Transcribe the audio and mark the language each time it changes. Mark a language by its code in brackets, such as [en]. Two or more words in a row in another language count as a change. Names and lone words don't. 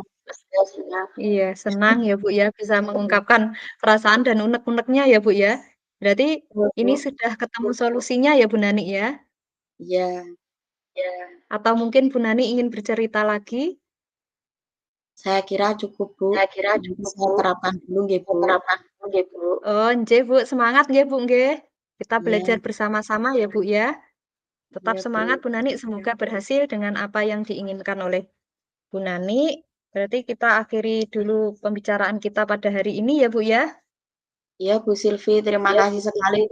[id] iya, senang ya, Bu, ya, bisa mengungkapkan perasaan dan unek-uneknya ya, Bu, ya. Berarti Betul, ini Bu. sudah ketemu solusinya ya, Bu Nani, ya? Iya, Iya. Atau mungkin Bu Nani ingin bercerita lagi? saya kira cukup, Bu. Saya kira Nanti cukup, saya Bu. terapkan dulu nggih, Bu. Menerapkan dulu nggih, Bu. Oh, nggih, Bu, semangat nggih, Bu, nggih. Kita Iya, belajar bersama-sama ya, Bu, ya. Tetap iya, semangat Bu. Bu Nani, semoga berhasil dengan apa yang diinginkan oleh Bu Nani. Berarti kita akhiri dulu pembicaraan kita pada hari ini ya, Bu, ya. Iya, Bu Sylvie, terima Iya, Bu kasih sekali, Siti,